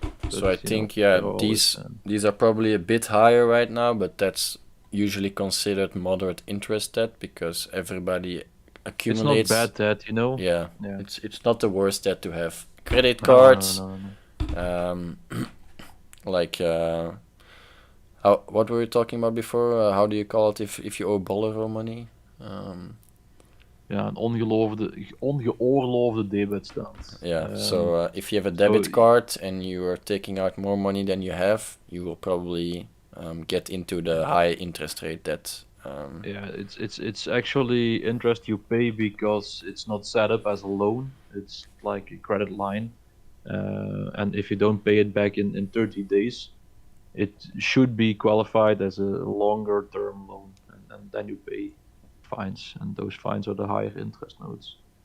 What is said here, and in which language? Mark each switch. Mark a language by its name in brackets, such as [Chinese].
[English] So I think these are probably a bit higher right now, but that's usually considered moderate interest debt, because everybody accumulates. It's not bad debt, you know. Yeah. It's not the worst debt to have. Credit cards. No. Like what were we talking about before? How do you call it if you owe borrow money? [Dutch] Ja, een ongeoorloofde debitstand. [English] Yeah, so if you have a debit card and you are taking out more money than you have, you will probably get into the high interest rate debt. Yeah, it's actually interest you pay because it's not set up as a loan. It's like a credit line, and if you don't pay it back in 30 days, it should be qualified as a longer term loan, and then you pay fines, and those fines are the higher interest notes.